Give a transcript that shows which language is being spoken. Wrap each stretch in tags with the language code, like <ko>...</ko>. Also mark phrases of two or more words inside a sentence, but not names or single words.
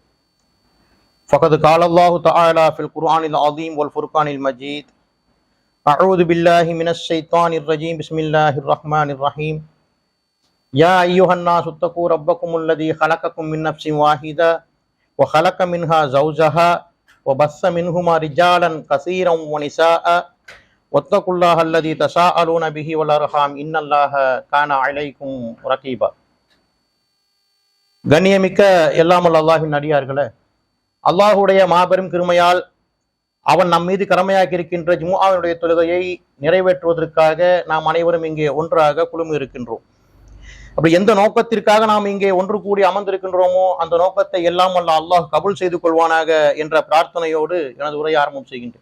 <ar>فقد قال الله تعالى في القرآن العظيم والفرقان المجيد أعوذ بالله من الشيطان الرجيم بسم الله الرحمن الرحيم يا أيها الناس اتقوا ربكم الذي خلقكم من نفس واحدة وخلق منها زوجها وبث منهما رجالا كثيرا ونساء واتقوا الله الذي تساءلون به والأرحام إن الله كان عليكم رقيبا.</ar> <ta>கண்ணியமிக்க எல்லாமல் அல்லாஹின் அடியார்களே, அல்லாஹுடைய மாபெரும் கிருமையால் அவன் நம் மீது கடமையாக்கி இருக்கின்ற ஜும்ஆவினுடைய தொழுகையை நிறைவேற்றுவதற்காக நாம் அனைவரும் இங்கே ஒன்றாக குழுமி இருக்கின்றோம். அப்படி எந்த நோக்கத்திற்காக நாம் இங்கே ஒன்று கூடி அமர்ந்திருக்கின்றோமோ அந்த நோக்கத்தை எல்லாம் அல்ல அல்லாஹ் கபூல் செய்து கொள்வானாக என்ற பிரார்த்தனையோடு எனது உரையை ஆரம்பம் செய்கின்றேன்.</ta>